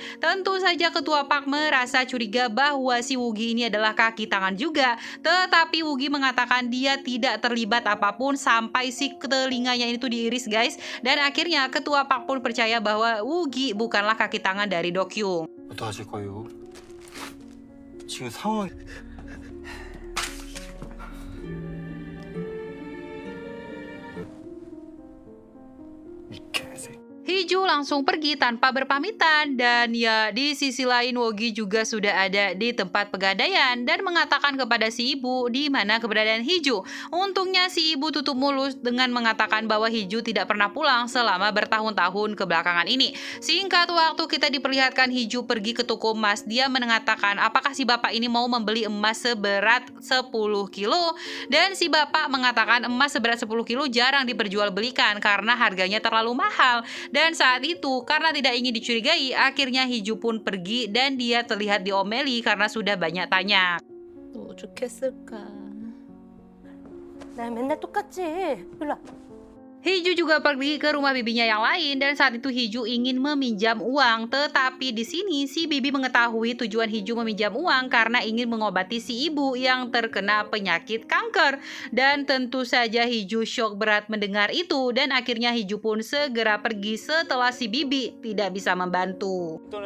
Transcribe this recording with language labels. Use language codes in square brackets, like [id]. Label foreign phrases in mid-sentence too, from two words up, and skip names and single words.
[id] Tentu saja ketua Park merasa curiga bahwa si Wogi ini adalah kaki tangan juga. Tetapi Wogi mengatakan dia tidak terlibat apapun sampai si telinganya ini tuh diiris guys. Dan akhirnya ketua Park pun percaya bahwa Wogi bukanlah kaki tangan dari Dokyung. [ko] 어떡하실 거예요? 지금 상황이 이 개새. [id] Hiju langsung pergi tanpa berpamitan dan ya di sisi lain Wogi juga sudah ada di tempat pegadaian dan mengatakan kepada si ibu di mana keberadaan Hiju. Untungnya si ibu tutup mulut dengan mengatakan bahwa Hiju tidak pernah pulang selama bertahun-tahun kebelakangan ini. Singkat waktu kita diperlihatkan Hiju pergi ke toko emas. Dia mengatakan apakah si bapak ini mau membeli emas seberat 10 kilo dan si bapak mengatakan emas seberat 10 kilo jarang diperjualbelikan karena harganya terlalu mahal. Dan saat itu, karena tidak ingin dicurigai, akhirnya Hiju pun pergi dan dia terlihat diomeli karena sudah banyak tanya. [ko] 오죽했을까. 나 맨날 똑같지. 일로 와. [id] Hiju juga pergi ke rumah bibinya yang lain dan saat itu Hiju ingin meminjam uang, tetapi di sini si bibi mengetahui tujuan Hiju meminjam uang karena ingin mengobati si ibu yang terkena penyakit kanker. Dan tentu saja Hiju syok berat mendengar itu dan akhirnya Hiju pun segera pergi setelah si bibi tidak bisa membantu.